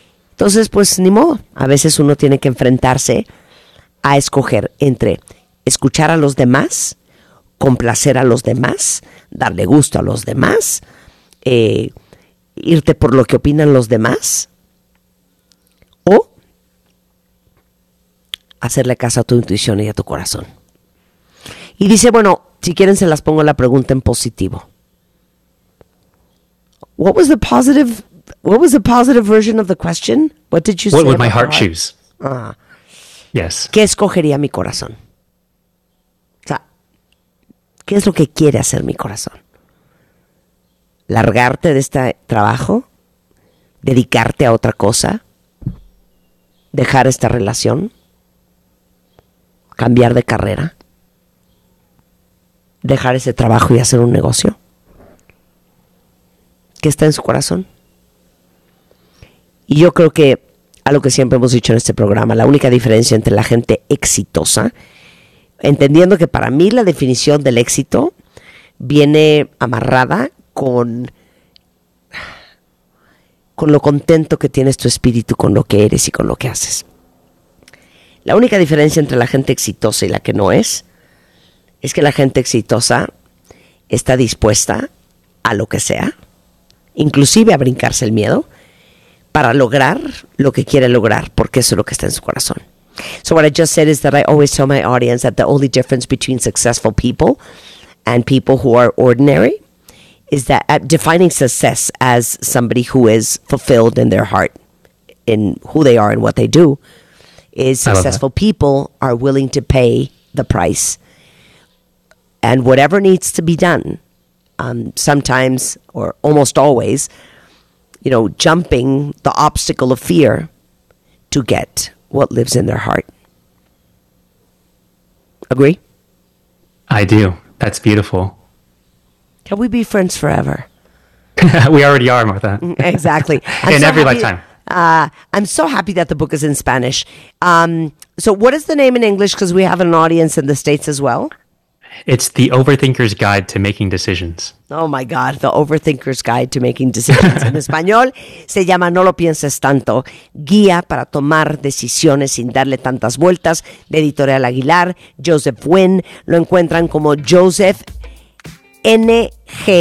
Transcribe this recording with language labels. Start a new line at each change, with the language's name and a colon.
Spanish: Entonces, pues ni modo, a veces uno tiene que enfrentarse a escoger entre escuchar a los demás, complacer a los demás, darle gusto a los demás, irte por lo que opinan los demás, o hacerle caso a tu intuición y a tu corazón. Y dice, bueno, si quieren se las pongo la pregunta en positivo.
English: What was the positive version of the question? What did you say? What would my heart choose? Yes.
Spanish: ¿Qué escogería mi corazón? O sea, ¿qué es lo que quiere hacer mi corazón? ¿Largarte de este trabajo? ¿Dedicarte a otra cosa? ¿Dejar esta relación? ¿Cambiar de carrera? ¿Dejar ese trabajo y hacer un negocio? ¿Qué está en su corazón? Y yo creo que algo que siempre hemos dicho en este programa, la única diferencia entre la gente exitosa, entendiendo que para mí la definición del éxito viene amarrada con lo contento que tienes tu espíritu con lo que eres y con lo que haces. La única diferencia entre la gente exitosa y la que no es que la gente exitosa está dispuesta a lo que sea, inclusive a brincarse el miedo, para lograr lo que quiere lograr, porque eso es lo que está en su corazón.
English: So what I just said is that I always tell my audience that the only difference between successful people and people who are ordinary is that defining success as somebody who is fulfilled in their heart, in who they are and what they do, is successful people are willing to pay the price. And whatever needs to be done, sometimes or almost always, you know, jumping the obstacle of fear to get what lives in their heart. Agree? I do. That's beautiful. Can we be friends forever? We already are, Martha. Exactly. In every lifetime. I'm so happy that the book is in Spanish. So what is the name in English? Because we have an audience in the States as well. It's The Overthinker's Guide to Making Decisions. Oh, my God. The Overthinker's Guide to Making Decisions.
Spanish: En español se llama No lo pienses tanto. Guía para tomar decisiones sin darle tantas vueltas. De Editorial Aguilar, Joseph Nguyen. Lo encuentran como Joseph Nguyen.org.